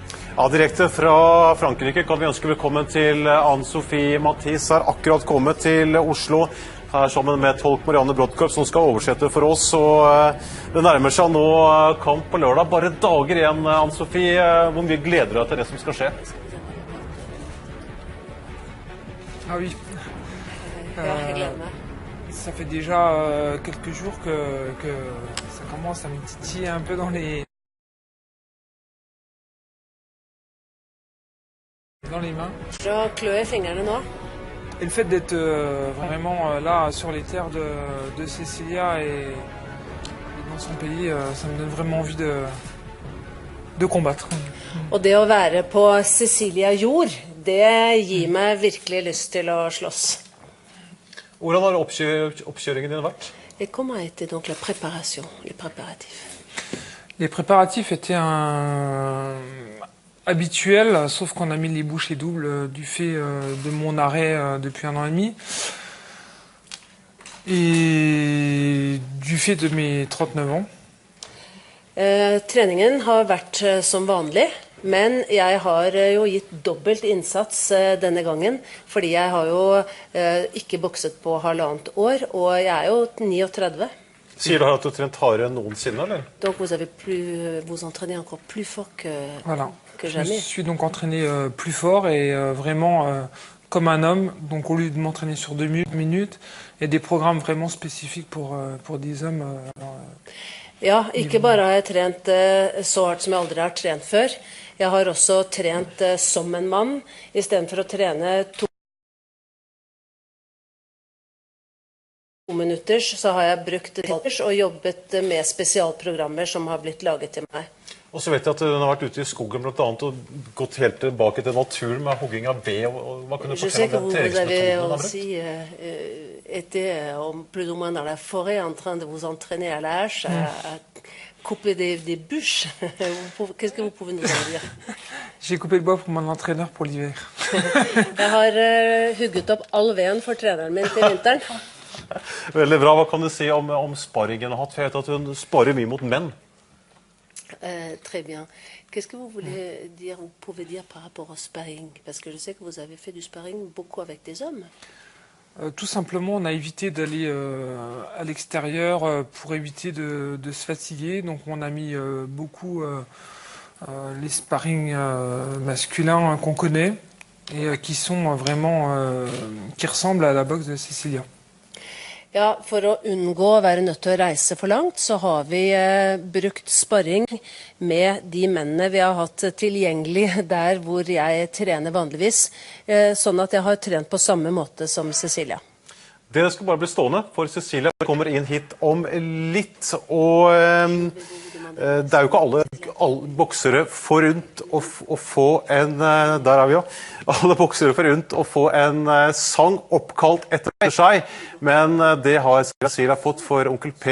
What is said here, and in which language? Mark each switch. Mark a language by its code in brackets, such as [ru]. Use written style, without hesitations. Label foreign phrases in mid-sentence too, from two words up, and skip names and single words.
[no] Ja, direkte fra Frankrike kan vi ønske velkommen til Ann-Sofie Mathis, har akkurat kommet til Oslo, her sammen med tolk Marianne Brodkorp, som skal oversette for oss, og det nærmer seg nå kamp på lørdag. Bare dager igjen, Ann-Sofie. Hvor mye gleder du deg til det som skal skje? [fr] Ah oui. [no] Jeg gleder meg. [fr] Ça fait déjà quelques jours que ça commence à me titiller un peu dans les mains. Je vais [no] klø i fingrene nå. [fr] Et le fait d'être vraiment là sur les terres de Cecilia et dans son pays, ça me donne vraiment envie de combattre. [no] Og det å være på Cecilia jord, det gir meg virkelig lyst til å slåss. Hvordan har oppkjøringen din vært? [fr] Et comment a été donc la préparation, les préparatifs? Les préparatifs étaient habituels, sauf qu'on a mis les bouchées doubles du fait de mon arrêt depuis 1 an et demi. Et du fait de mes 39 ans. [no] Treningen har vært som vanlig, men jeg har jo gitt dobbelt innsats denne gangen, fordi jeg har jo ikke bokset på 1,5 år, og jeg er jo 39. Sier du at du har trent hardere enn noensinne, eller? [fr] Donc vous entraînez encore plus fort que Je jamais. me suis donc entraîné plus fort et vraiment comme un homme. Donc au lieu de m'entraîner sur 2 minutes, il y a des programmes vraiment spécifiques pour des hommes. [no] Ja, ikke bare har jeg trent så hardt som jeg aldri har trent før. Jeg har også trent som en mann, I stedet for å trene 2 minutters, så har jeg brukt og jobbet med spesialprogrammer som har blitt laget til meg. Og så vet jeg at du har vært ute I skogen blant annet og gått helt tilbake til naturen med hogging av ved. Hva kan du fortelle om den treningsmetoden du har brukt? [fr] Était plus ou moins dans la forêt en train de vous entraîner à la hache, à couper des bûches. Qu'est-ce que vous pouvez nous en dire? J'ai coupé le bois pour mon entraîneur pour l'hiver. [no] Jeg har hugget opp all veden for treneren min til vinteren. Veldig bra. Hva kan du si om sparringen du har hatt? For jeg vet at hun sparer mye mot menn. [fr] Très bien. Qu'est-ce que vous voulez dire, vous pouvez dire par rapport au sparring? Parce que je sais que vous avez fait du sparring beaucoup avec des hommes. Tout simplement, on a évité d'aller à l'extérieur pour éviter de se fatiguer. Donc on a mis beaucoup les sparring masculins qu'on connaît et qui sont vraiment qui ressemblent à la boxe de Cecilia. [no] Ja, for å unngå å være nødt til å reise for langt, så har vi brukt sparring med de mennene vi har hatt tilgjengelig der hvor jeg trener vanligvis, sånn at jeg har trent på samme måte som Cecilia. Dere skal bare bli stående, for Cecilia kommer inn hit om litt, og det jo ikke alle boksere forunt å få en, der vi jo, alle boksere forunt å få en sang oppkalt etter seg, men det har Cecilia fått for onkel P.